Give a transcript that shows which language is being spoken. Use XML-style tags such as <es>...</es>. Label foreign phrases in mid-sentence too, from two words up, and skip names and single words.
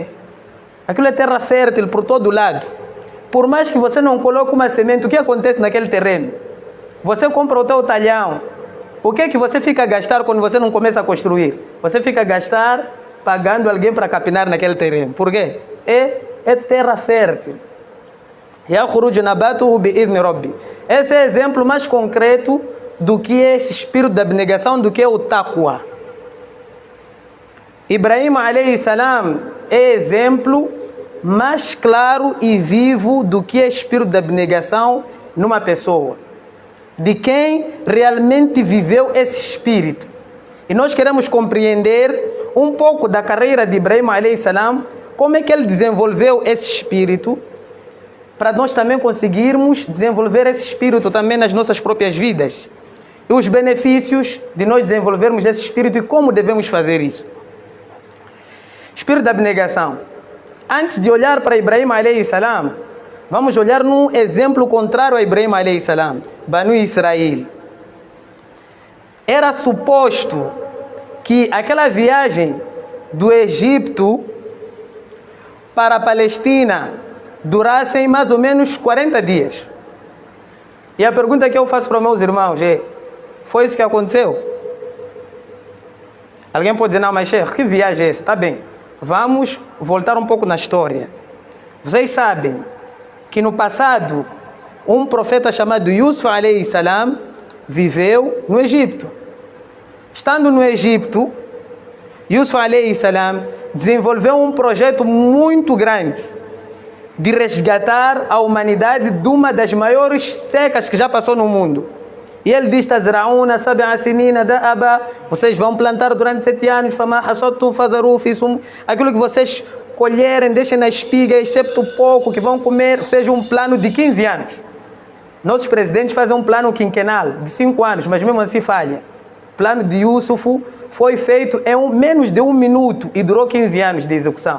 <pt>Aquilo é terra fértil por todo lado. Por mais que você não coloque uma semente, o que acontece naquele terreno? Você compra o teu talhão. O que é que você fica a gastar quando você não começa a construir? Você fica a gastar pagando alguém para capinar naquele terreno. Por quê? É terra fértil.</pt> <ar>يخرج نباته بإذن ربه.</ar> <pt>Esse é o exemplo mais concreto do que é esse espírito da abnegação, do que é o taqwa. Ibrahim</pt> <ar>عليه السلام</ar> <pt>é exemplo mais claro e vivo do que é espírito de abnegação numa pessoa. de quem realmente viveu esse espírito. E nós queremos compreender um pouco da carreira de Ibrahim</pt> <ar>عليه السلام,</ar> <pt>como é que ele desenvolveu esse espírito, para nós também conseguirmos desenvolver esse espírito também nas nossas próprias vidas. E os benefícios de nós desenvolvermos esse espírito e como devemos fazer isso. Espírito da abnegação. Antes de olhar para Ibrahim</pt> <ar>عليه السلام,</ar> <pt>vamos olhar num exemplo contrário a Ibrahim</pt> <ar>عليه السلام,</ar> <pt>Banu Israel. Era suposto que aquela viagem do Egito para a Palestina durasse mais ou menos 40 dias. E a pergunta que eu faço para meus irmãos é: foi isso que aconteceu? Alguém pode dizer, não, mas Sheikh, que viagem é essa? Tá bem, vamos voltar um pouco na história. Vocês sabem que no passado, um profeta chamado Yusuf</pt> <ar>عليه السلام</ar> <pt>viveu no Egito. Estando no Egito, Yusuf</pt> <ar>عليه السلام</ar> <pt>desenvolveu um projeto muito grande de resgatar a humanidade de uma das maiores secas que já passou no mundo. E ele diz:</pt> <ar>تزرعون سبع سنين دأبا,</ar> <pt>vocês vão plantar durante 7 anos,</pt> <ar>فما حصدتم فذروه في سنبله,</ar> <pt>aquilo que vocês colherem, deixem na espiga, excepto pouco que vão comer. Fez um plano de 15 anos. Nossos presidentes fazem um plano quinquenal de 5 anos, mas mesmo assim falha. O plano de Yusuf foi feito em menos de 1 minuto e durou 15 anos de execução.</pt>